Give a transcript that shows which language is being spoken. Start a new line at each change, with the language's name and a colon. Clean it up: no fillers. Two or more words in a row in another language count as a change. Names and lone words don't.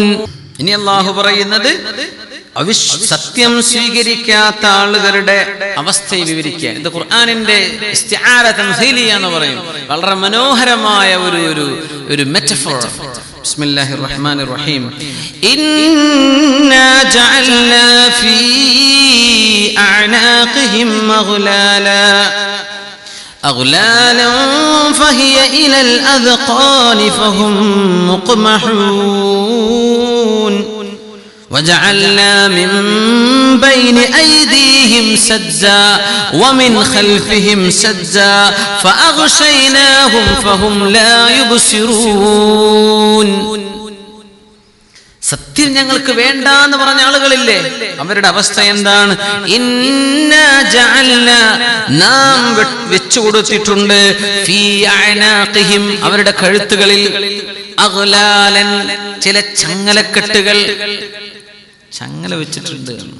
Malayalam: ഇനി അല്ലാഹു പറയുന്നത് സത്യം സ്വീകരിക്കാത്ത ആളുകളുടെ അവസ്ഥയെ വിവരിക്കുക. ഇത് ഖുർആനിന്റെ
Arabic: استعارة تمثيلية
Malayalam: എന്ന് പറയും. വളരെ മനോഹരമായ ഒരു മെറ്റഫോർ.
Arabic: بسم الله الرحمن الرحيم. إنا جعلنا في أعناقهم أغلالا فهي إلى الأذقان فهم مقمحون وجعلنا من بين أيديهم سدا ومن خلفهم سدا فأغشيناهم فهم لا يبصرون.
Malayalam: സത്യം ഞങ്ങൾക്ക് വേണ്ട എന്ന് പറഞ്ഞ ആളുകളില്ലേ, അവരുടെ അവസ്ഥ എന്താണ്?
Arabic: إنا جعلنا,
Malayalam: നാം വെച്ചു കൊടുത്തിട്ടുണ്ട്,
Arabic: في أعناقهم,
Malayalam: അവരുടെ കഴുത്തുകളിൽ, അഗ്ലാലൻ, ചില ചങ്ങലക്കെട്ടുകൾ, ചങ്ങല വെച്ചിട്ടുണ്ട്.